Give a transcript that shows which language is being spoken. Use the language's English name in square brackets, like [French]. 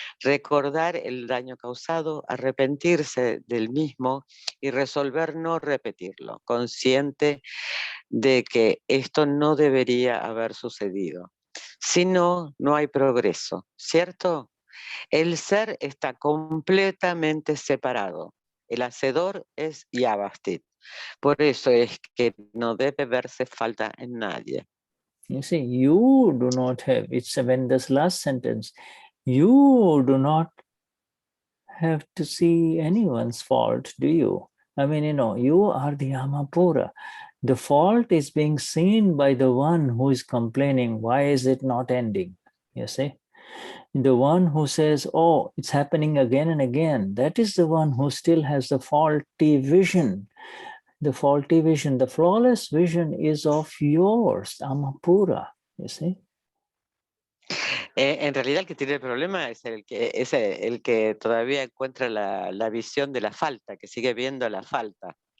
[Spanish] Recordar el daño causado, arrepentirse del mismo y resolver no repetirlo, consciente de que esto no debería haber sucedido. Si no, no hay progreso, ¿cierto? El ser está completamente separado. El hacedor es Vyavasthit. Por eso es que no debe verse falta en nadie. [English] You see, you do not have, it's when this last sentence, you do not have to see anyone's fault, do you? I mean, you know, you are the Amapura. The fault is being seen by the one who is complaining, why is it not ending? You see? The one who says, oh, it's happening again and again, that is the one who still has the faulty vision. The faulty vision, the flawless vision is of yours, Amapura, you see? [Spanish] En realidad el que tiene el problema es el que todavía encuentra la visión de la falta, que sigue viendo la falta.